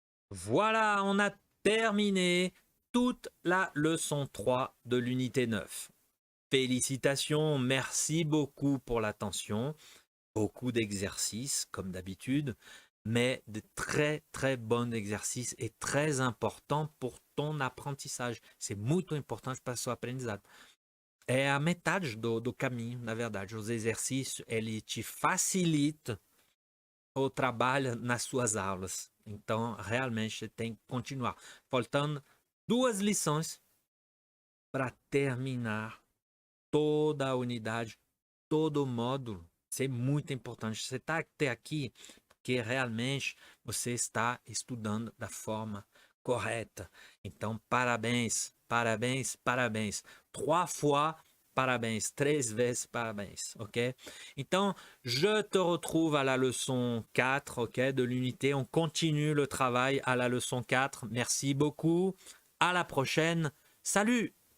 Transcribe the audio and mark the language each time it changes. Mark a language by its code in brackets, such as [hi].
[fr] Voilà, on a terminé toute la leçon 3 de l'unité 9. Félicitations, merci beaucoup pour l'attention. Beaucoup d'exercices, comme d'habitude, mais de très, très bons exercices et très importants pour ton apprentissage. [pt] C'est muito importante para o seu aprendizado. É a metade do caminho, na verdade. Os exercícios, ele te facilita o trabalho nas suas aulas. Então, realmente, você tem que continuar. Faltando 2 lições para terminar toda a unidade, todo o módulo. Isso é muito importante. Você está até aqui porque realmente você está estudando da forma correta. Então, parabéns, parabéns, parabéns. 3 fois parabéns, 3 vezes parabéns, ok? [fr] Então, je te retrouve à la leçon 4, ok, de l'unité. On continue le travail à la leçon 4. Merci beaucoup. À la prochaine. Salut!